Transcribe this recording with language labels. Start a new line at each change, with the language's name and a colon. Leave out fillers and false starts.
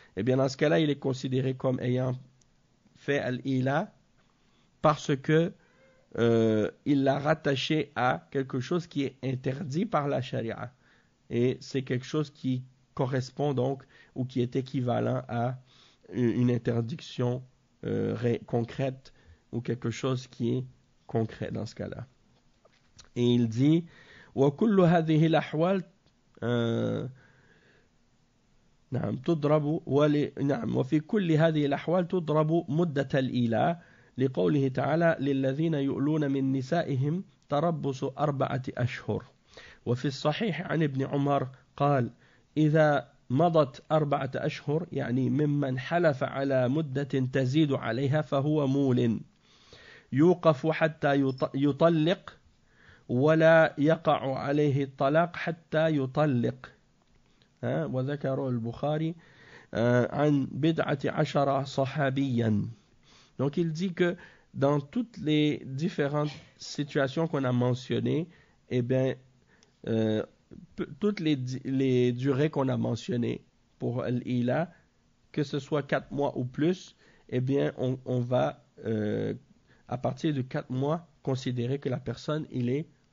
French: Eh bien, dans ce cas-là, il est considéré comme ayant fait al-ila parce que il l'a rattaché à quelque chose qui est interdit par la charia. Et c'est quelque chose qui correspond donc ou qui est équivalent à une interdiction concrète ou quelque chose qui est concret dans ce cas-là. Et il dit
Arabic: وكل هذه الأحوال نعم تضرب نعم وفي كل هذه الأحوال تضرب مدة الإيلاء لقوله تعالى للذين يؤلون من نسائهم تربص 4 أشهر وفي الصحيح عن ابن عمر قال إذا مضت 4 أشهر يعني ممن حلف على مدة تزيد عليها فهو مول يوقف حتى يطلق ولا يقع عليه الطلاق حتى يطلق وذكر البخاري عن 11 صحابيا.
French: Donc il dit que dans toutes les différentes situations qu'on a mentionnées, eh bien toutes les durées qu'on a mentionnées pour l'ila, que ce soit 4 mois ou plus, eh bien on va à partir de 4 mois considérer que la personne il est